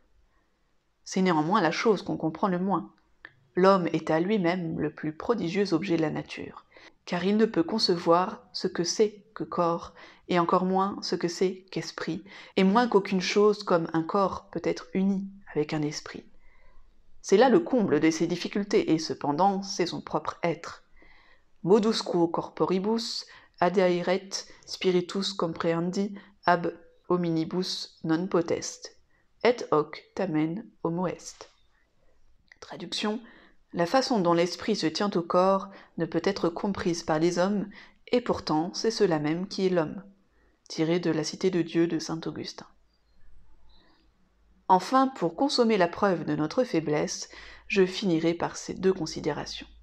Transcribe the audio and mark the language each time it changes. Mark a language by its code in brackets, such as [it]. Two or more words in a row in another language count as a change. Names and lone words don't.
[fr] C'est néanmoins la chose qu'on comprend le moins. L'homme est à lui-même le plus prodigieux objet de la nature, car il ne peut concevoir ce que c'est que corps, et encore moins ce que c'est qu'esprit, et moins qu'aucune chose comme un corps peut être uni avec un esprit. C'est là le comble de ses difficultés, et cependant c'est son propre être. [la] Modus quo corporibus adhairet spiritus comprehendi ab hominibus non potest, et hoc tamen homo est. [fr] Traduction: la façon dont l'esprit se tient au corps ne peut être comprise par les hommes, et pourtant c'est cela même qui est l'homme. Tiré de La Cité de Dieu de saint Augustin. Enfin, pour consommer la preuve de notre faiblesse, je finirai par ces deux considérations.